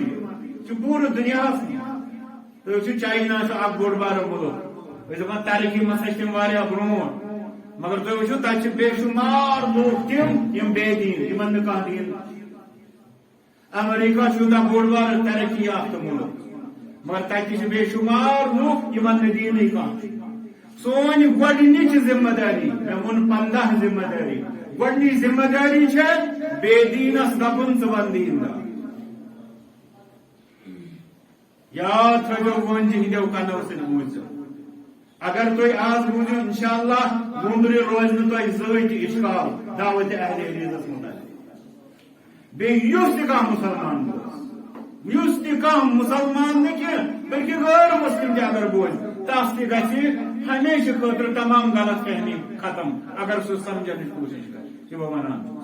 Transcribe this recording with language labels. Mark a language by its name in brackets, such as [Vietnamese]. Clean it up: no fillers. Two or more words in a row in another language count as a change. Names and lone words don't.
[Kashmiri] یہِ چھُ پوٗرٕ دُنیاہس منٛز تُہۍ چاینا چھُ اکھ بوٚڑ بارٕ مُلک أسۍ دپان ترقی منٛز ہسا چھِ تِم واریاہ برونٛٹھ مگر تُہۍ وٕچھِو تتہِ چھِ بے شُمار لوٗکھ تِم یِم بے دیٖن یِمن نہٕ کانٛہہ دیٖن امریکہ چھُ یوٗتاہ بوٚڑ بارٕ ترقی یافتہ مُلک مگر تتہِ چھِ بے شُمار لوٗکھ یِمن نہٕ دیٖنٕے کانٛہہ سون گۄڈنِچ ذمہ داری مےٚ ووٚن 15 ذمہ داری گۄڈنِچ ذمہ داری چھےٚ بے دیٖنس دپُن ژٕ ون دیٖندار یاد تھٲیزیو وٲنجہِ ہٕنٛدیو کنو سۭتۍ بوٗزِو اگر تُہۍ آز بوٗزِو انشاءاللہ وُمبرِ روزِ نہٕ تۄہہِ زٕہٕنۍ تہِ اِشکال دعوتِ اہلِ حدیثس مُتعلق بیٚیہِ یُس تہِ کانٛہہ مُسلمان بوزِ یُس تہِ کانٛہہ مُسلمان نہٕ کینٛہہ بلکہِ غٲر مُسلِم تہِ اگر بوزِ تس تہِ گژھِ ہمیشہِ خٲطرٕ تمام غلط فہمی ختم اگر سُہ سمجھنٕچ کوٗشش کرِ چھِ بہٕ ونان